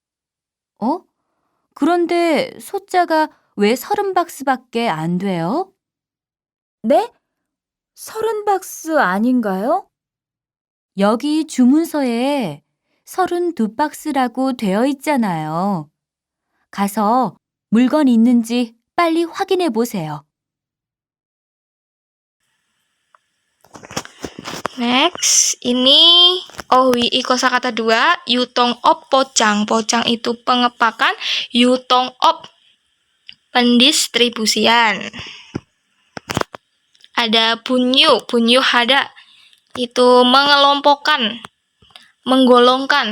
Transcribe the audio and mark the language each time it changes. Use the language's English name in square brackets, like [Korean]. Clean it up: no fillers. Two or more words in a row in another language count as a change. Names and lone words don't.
[Korean] 그런데 소자가 왜 30박스밖에 안 돼요? 네? 30박스 아닌가요? 여기 주문서에 32박스라고 되어 있잖아요. 가서 물건 있는지 빨리 확인해 보세요. [Indonesian] Next, ini kosakata 2, [Korean] 유통업 포장. [Indonesian] Pocang itu pengepakan, [Korean] 유통업 [Indonesian] pendistribusian. Ada [Korean] 분류하다, [Indonesian] itu mengelompokkan, menggolongkan.